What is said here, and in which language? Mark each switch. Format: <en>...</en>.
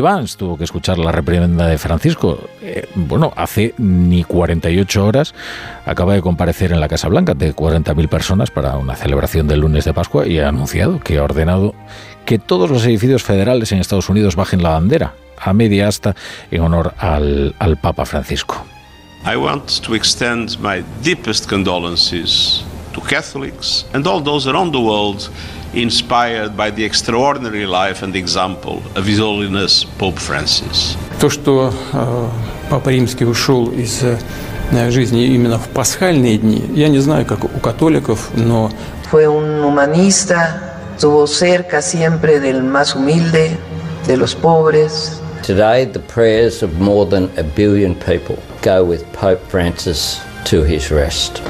<es>Vance tuvo que escuchar la reprimenda de Francisco, hace ni 48 horas acaba de comparecer en la Casa Blanca de 40.000 personas para una celebración del lunes de Pascua y ha anunciado que ha ordenado que todos los edificios federales en Estados Unidos bajen la bandera a media asta en honor al Papa Francisco.</es> <en>I want to extend my deepest condolences to Catholics and all those around the world inspired by the extraordinary life and example of His Holiness Pope Francis.</en> <ru>То, что Папа Римский ушел из жизни именно в пасхальные дни, я не знаю, как у католиков, но...</ru> <es>Fue un humanista, estuvo cerca siempre del más humilde, de los pobres.</es> <en>Today, the prayers of more than a billion people go with Pope Francis to his rest.</en>